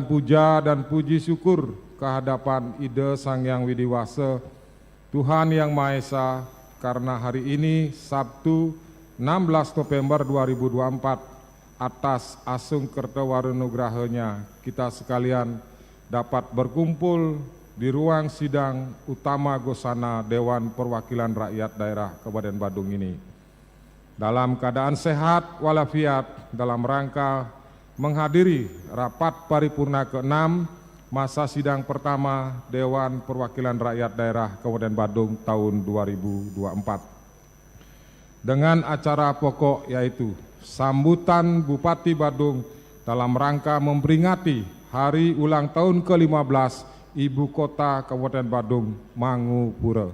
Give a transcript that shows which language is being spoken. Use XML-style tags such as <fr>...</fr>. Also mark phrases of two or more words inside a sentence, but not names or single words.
<id>puja dan puji syukur kehadapan Ida Sang Hyang Widiwasa, Tuhan Yang Maha Esa, karena hari ini Sabtu 16 November 2024 atas asung kertawarunugrahanya kita sekalian dapat berkumpul di ruang sidang utama Gosana Dewan Perwakilan Rakyat Daerah Kabupaten Badung ini dalam keadaan sehat walafiat dalam rangka menghadiri rapat paripurna ke-6 masa sidang pertama Dewan Perwakilan Rakyat Daerah Kabupaten Badung tahun 2024. Dengan acara pokok yaitu sambutan Bupati Badung dalam rangka memperingati hari ulang tahun ke-15 Ibu Kota Kabupaten Badung, Mangupura.</id>